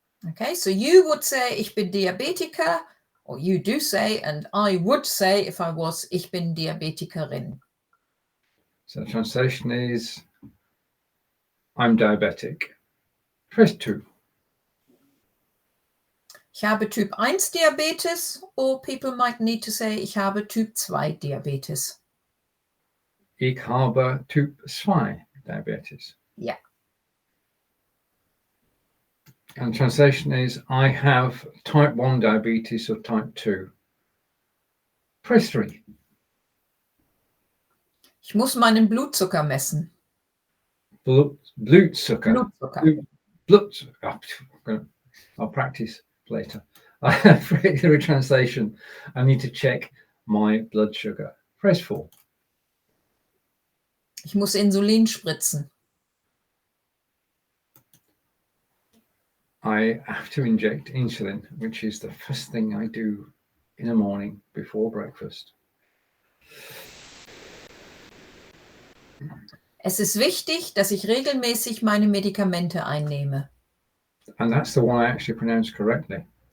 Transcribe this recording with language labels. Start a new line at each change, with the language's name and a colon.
English: Okay, so you would say,
German: ich bin Diabetiker,
English: or you do say, and I would say if I was,
German: ich bin Diabetikerin.
English: So the translation is, I'm diabetic. Phrase 2.
German: Ich habe Typ 1 Diabetes,
English: or people might need to say,
German: ich habe Typ 2 Diabetes. Ich habe Typ 2 Diabetes.
English: Yeah. And translation is, I have type 1 diabetes or type 2. Phrase 3.
German: Ich muss meinen Blutzucker messen. Blutzucker. Blutzucker.
English: I'll practice later. For translation, I need to check my blood sugar. Phrase 4.
German: Ich muss Insulin spritzen.
English: I have to inject insulin, which is the first thing I do in the morning before breakfast.
German: Es ist wichtig, dass ich regelmäßig meine Medikamente einnehme.
English: And that's the one I actually pronounced correctly.